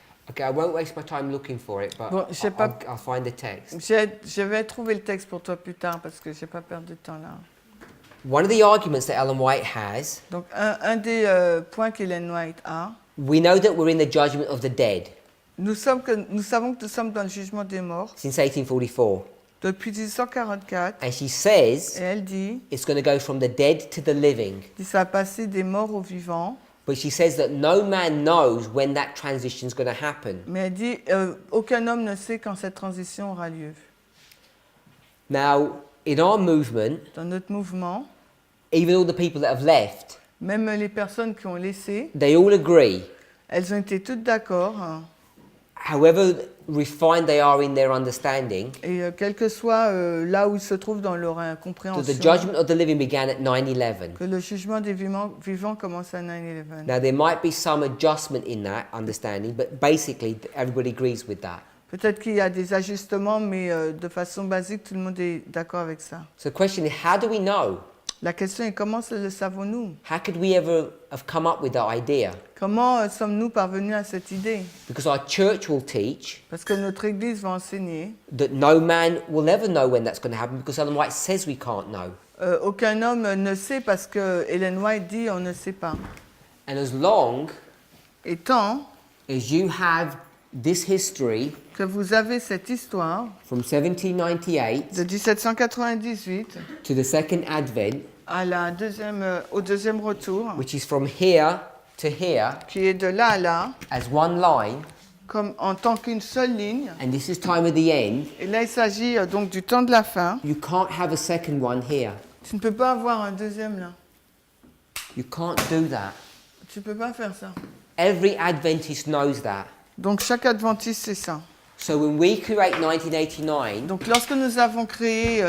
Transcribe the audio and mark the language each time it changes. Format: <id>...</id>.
<en>Okay, I won't waste my time looking for it, but</en> <fr>Bon, j'ai pas-</fr> <en>I'll find the text.</en> <fr>Je vais trouver le texte pour toi plus tard parce que j'ai pas perdu de temps là.</fr> <en>One of the arguments that Ellen White has,</en> <fr>Donc un des points qu'Ellen White a,</fr> <en>we know that we're in the judgment of the dead</en> <fr>nous savons que nous sommes dans le jugement des morts</fr> <en>since 1844.</en> <fr>depuis 1844</fr> <en>And she</en> <fr>et</fr> <en>says</en> <fr>elle dit</fr> <en>it's going to go from the dead to the living.</en> <fr>ça a passé des morts aux vivants,</fr> <en>But she says that no man knows when that transition is going to happen.</en> <fr>mais elle dit aucun homme ne sait quand cette transition aura lieu.</fr> <en>Now, in our movement,</en> <fr>Dans notre mouvement,</fr> <en>even all the people that have left,</en> <fr>même les personnes qui ont laissé,</fr> <en>they all agree,</en> <fr>elles ont été toutes d'accord hein,</fr> <en>however refined they are in their understanding,</en> <fr>et quel que soit là où ils se trouvent dans leur</fr> <en>that the</en> <fr>compréhension,</fr> <en>judgment of the living began at 9/11.</en> <fr>que le jugement des vivants commence à 9/11.</fr> <en>Now, there might be some adjustment in that understanding, but basically everybody agrees with that.</en> <fr>Peut-être qu'il y a des ajustements, mais de façon basique, tout le monde est d'accord avec ça.</fr> <en>So the question is, how do we know?</en> <fr>La question est comment le savons-nous?</fr> <en>How could we ever have come up with that idea?</en> <fr>Comment sommes-nous parvenus à cette idée?</fr> <en>Because our church will teach</en> <fr>Parce que notre Église va enseigner.</fr> <en>that no man will ever know when that's going to happen because Ellen White says we can't know.</en> <fr>Aucun homme ne sait parce que Ellen White dit on ne sait pas.</fr> <en>And as long</en> <fr>Et tant</fr> <en>as you have this history</en> <fr>que vous avez cette histoire</fr> <en>from 1798</en> <fr>de 1798</fr> <en>to the second advent,</en> <fr>à au deuxième retour,</fr> <en>which is from here to here</en> <fr>qui est de là à là,</fr> <en>as one line,</en> <fr>comme en tant qu'une seule ligne.</fr> <en>and this is time of the end,</en> <fr>Et là, il s'agit donc du temps de la fin.</fr> <en>you can't have a second one here.</en> <fr>Tu ne peux pas avoir un deuxième là.</fr> <en>You can't do that.</en> <fr>Tu ne peux pas faire ça.</fr> <en>Every Adventist knows that.</en> <fr>Donc chaque adventiste sait ça.</fr> <en>So when we create 1989,</en> <fr>Donc lorsque nous avons créé</fr>